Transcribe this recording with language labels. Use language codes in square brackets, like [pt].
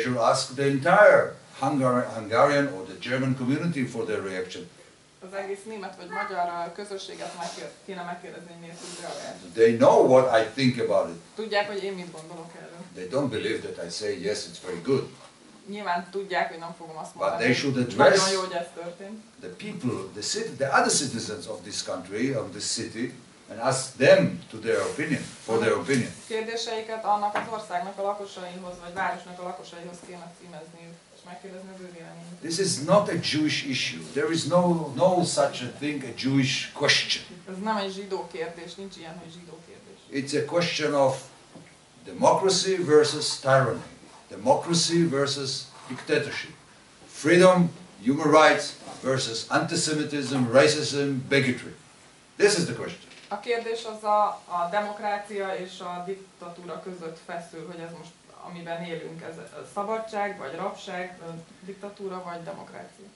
[en] They should ask the entire Hungarian or the German community for their reaction. [hu] Az egész német vagy magyar közösséget kéne megkérdezni, hogy miért úgy reagált. [en] They know what I think about it. [hu] Tudják, hogy én mit gondolok erről. [en] They don't believe that I say yes, it's very good. [hu] Nyilván tudják, hogy nem fogom azt [en] But [hu] mondani. [en] they should address [hu] Nagyon jó, hogy ez történt. [en] the people, the other citizens of this country, of this city, and ask them to their opinion, for their opinion. [hu] Kérdéseiket annak az országnak a lakosaihoz, vagy városnak a lakosaihoz kéne címezniük, és megkérdezni az ő véleményüket. [en] This is not a Jewish issue. There is no such a thing, a Jewish question. [hu] Ez nem egy zsidó kérdés, nincs ilyen, hogy zsidó kérdés. [en] It's a question of democracy versus tyranny, democracy versus dictatorship, freedom, human rights versus antisemitism, racism, bigotry. This is the question. [hu] A kérdés az a demokrácia és a diktatúra között feszül, hogy ez most, amiben élünk, ez szabadság, vagy rabság, diktatúra, vagy demokrácia.